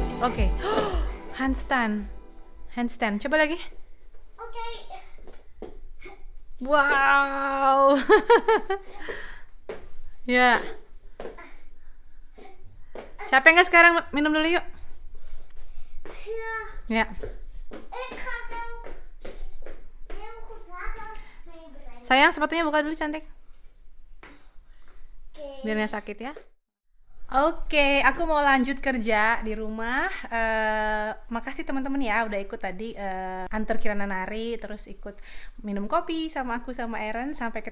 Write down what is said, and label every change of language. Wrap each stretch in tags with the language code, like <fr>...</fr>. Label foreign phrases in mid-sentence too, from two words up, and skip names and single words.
<id>Oke. Handstand. Handstand. Coba lagi. Okay. Wow. Ya. Capek nggak sekarang? Minum dulu yuk. Ja. Ya.</id> <nl>Ik ga wel heel goed water meebrengen.</nl> <id>Sayang, sepatunya buka dulu cantik. Oké. Biar nggak sakit ya. Oke, aku mau lanjut kerja di rumah. Makasih teman-teman ya udah ikut tadi antar Kirana nari, terus ikut minum kopi sama aku sama Eren.</id>